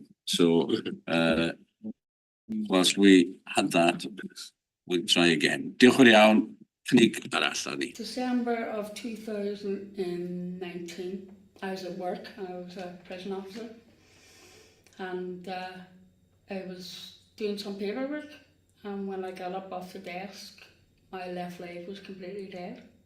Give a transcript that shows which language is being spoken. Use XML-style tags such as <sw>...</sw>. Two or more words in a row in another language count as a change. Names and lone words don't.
<en>So whilst we had that, we'll try again.</en> <cy>Diolch yn iawn. Cynnig arall ni.</cy> <en>December of 2019, I was at work. I was a prison officer, and I was doing some paperwork. And when I got up off the desk, my left leg was completely dead.</en>